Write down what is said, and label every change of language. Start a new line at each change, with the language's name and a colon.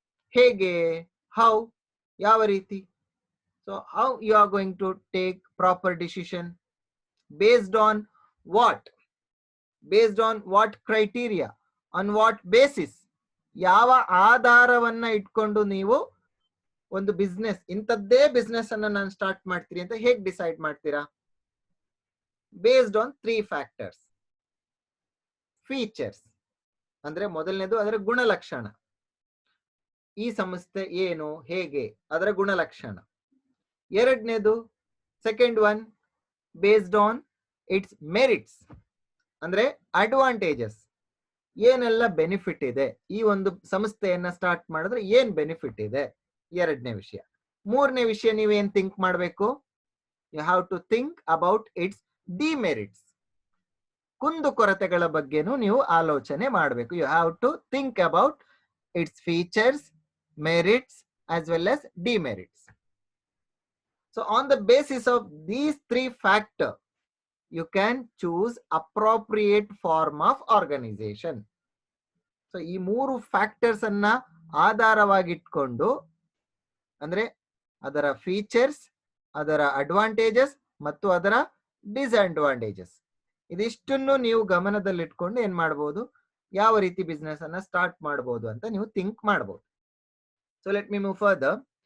Kannada: ಹೇಗೆ?
English: How?
Kannada: ಯಾವ ರೀತಿ?
English: So how you are going to take proper decision? Based on what? Based on what criteria? On what basis?
Kannada: ಯಾವ ಆಧಾರವನ್ನ ಇಟ್ಕೊಂಡು ನೀವು ಒಂದು ಬಿಸ್ನೆಸ್, ಇಂಥದ್ದೇ ಬಿಸ್ನೆಸ್ ಅನ್ನ ನಾನು ಸ್ಟಾರ್ಟ್ ಮಾಡ್ತೀನಿ ಅಂತ ಹೇಗೆ ಡಿಸೈಡ್ ಮಾಡ್ತೀರಾ?
English: Based on 3 factors. Features.
Kannada: ಅಂದ್ರೆ ಮೊದಲನೇದು ಅದರ ಗುಣಲಕ್ಷಣ, ಈ ಸಂಸ್ಥೆ ಏನು ಹೇಗೆ ಅದರ ಗುಣಲಕ್ಷಣ. ಎರಡನೇದು
English: second one based on its merits,
Kannada: ಅಂದ್ರೆ ಅಡ್ವಾಂಟೇಜಸ್, ಏನೆಲ್ಲ ಬೆನಿಫಿಟ್ ಇದೆ, ಈ ಒಂದು ಸಂಸ್ಥೆಯನ್ನ ಸ್ಟಾರ್ಟ್ ಮಾಡಿದ್ರೆ ಏನ್ ಬೆನಿಫಿಟ್ ಇದೆ, ಎರಡನೇ ವಿಷಯ. ಮೂರನೇ ವಿಷಯ ನೀವೇನ್ ಥಿಂಕ್ ಮಾಡಬೇಕು,
English: you have to think about its demerits,
Kannada: ಕುಂದು ಕೊರತೆಗಳ ಬಗ್ಗೆನೂ ನೀವು ಆಲೋಚನೆ ಮಾಡಬೇಕು.
English: You have to think about its features, merits as well as demerits. So on the basis of these 3 factors you can choose appropriate form of organization.
Kannada: So ಈ 3 factors ಅನ್ನ ಆಧಾರವಾಗಿಟ್ಕೊಂಡು, ಅಂದ್ರೆ ಅದರ features, ಅದರ ಅಡ್ವಾಂಟೇಜಸ್ ಮತ್ತು ಅದರ ಡಿಸ್ಅಡ್ವಾಂಟೇಜಸ್, ಇದಿಷ್ಟನ್ನು ನೀವು ಗಮನದಲ್ಲಿಟ್ಕೊಂಡು ಏನ್ ಮಾಡಬಹುದು, ಯಾವ ರೀತಿ ಬಿಸ್ನೆಸ್ ಅನ್ನ ಸ್ಟಾರ್ಟ್ ಮಾಡಬಹುದು ಅಂತ ನೀವು ಥಿಂಕ್ ಮಾಡಬಹುದು.
English: So let me move further.